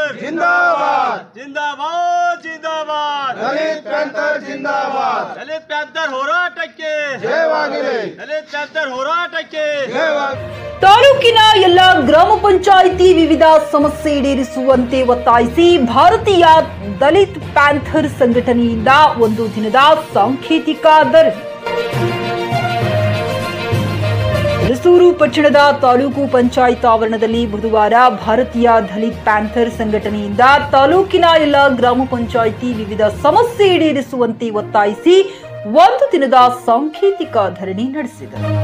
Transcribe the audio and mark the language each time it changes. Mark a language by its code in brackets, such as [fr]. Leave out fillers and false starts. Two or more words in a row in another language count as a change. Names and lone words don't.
[hi] जिंदाबाद जिंदाबाद जिंदाबाद दलित पैंथर जिंदाबाद [kn] दलित पैंथर ಹೋರಾಟಕ್ಕೆ ಜಯವಾಗಲಿ दलित पैंथर ಹೋರಾಟಕ್ಕೆ ಜಯವಾಗಲಿ ತಾಲೂಕಿನ ಎಲ್ಲ ಗ್ರಾಮ ಪಂಚಾಯಿತಿ ವಿವಿಧ ಸಮಸ್ಯೆ ಈಡೇರಿಸುವಂತೆ ಒತ್ತಾಯಿಸಿ ಭಾರತೀಯ ದಲಿತ್ ಪ್ಯಾಂಥರ್ ಸಂಘಟನೆಯಿಂದ ಒಂದು ದಿನದ ಸಾಂಕೇತಿಕ ಧರಣಿ. ಮೈಸೂರು ಪಟ್ಟಣದ ತಾಲೂಕು ಪಂಚಾಯತ್ ಆವರಣದಲ್ಲಿ ಬುಧವಾರ ಭಾರತೀಯ ದಲಿತ್ ಪ್ಯಾಂಥರ್ ಸಂಘಟನೆಯಿಂದ ತಾಲೂಕಿನ ಎಲ್ಲ ಗ್ರಾಮ ಪಂಚಾಯಿತಿ ವಿವಿಧ ಸಮಸ್ಯೆ ಈಡೇರಿಸುವಂತೆ ಒತ್ತಾಯಿಸಿ ಒಂದು ದಿನದ ಸಾಂಕೇತಿಕ ಧರಣಿ ನಡೆಸಿದರು.